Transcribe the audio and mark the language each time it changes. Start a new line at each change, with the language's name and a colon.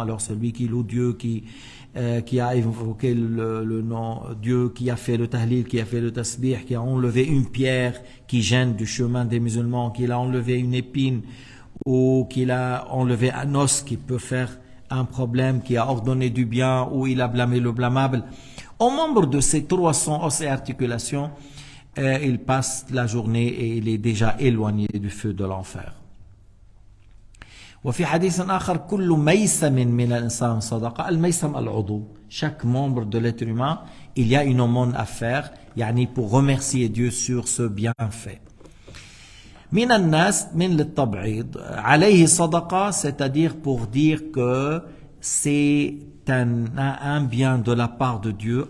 French: Alors celui qui loue Dieu, qui a évoqué le nom Dieu, qui a fait le tahlil, qui a fait le tasbih, qui a enlevé une pierre qui gêne du chemin des musulmans, qu'il a enlevé une épine, ou qu'il a enlevé un os qui peut faire un problème, qui a ordonné du bien, ou il a blâmé le blâmable. Au membre de ces 300 os et articulations, il passe la journée et il est déjà éloigné du feu de l'enfer.
Arabic: وفي حديث آخر كل ميسم من الإنسان صدقة. الميسم العضو.
French: Chaque membre de l'être humain, il y a une aumône à faire, يعني pour remercier Dieu sur ce bienfait.
Arabic: من الناس من للتبعيض عليه صدقة,
French: c'est-à-dire pour dire que c'est un bien de la part de Dieu.